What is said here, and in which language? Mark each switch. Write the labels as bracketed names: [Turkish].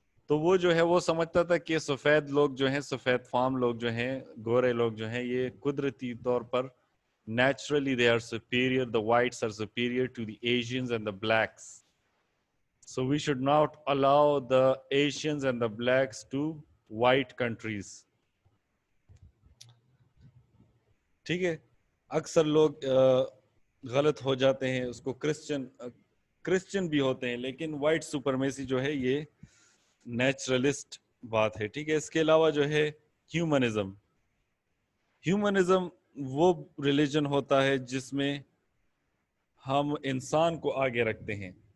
[Urdu] تو وہ جو ہے وہ سمجھتا تھا کہ سفید لوگ جو ہیں، سفید فام لوگ جو ہیں، گورے لوگ جو ہیں، یہ قدرتی طور پر [English] naturally they are superior, the whites are superior to the Asians and the blacks. So we should not allow the Asians and the blacks to white countries. [Urdu] ٹھیک ہے. اکثر لوگ غلط ہو جاتے ہیں اس کو، کرسچن بھی ہوتے ہیں، لیکن وائٹ سپرمیسی جو ہے یہ نیچرلسٹ بات ہے. ٹھیک ہے. اس کے علاوہ جو ہے ہیومنزم. ہیومنزم وہ ریلیجن ہوتا ہے جس میں ہم انسان کو آگے رکھتے ہیں.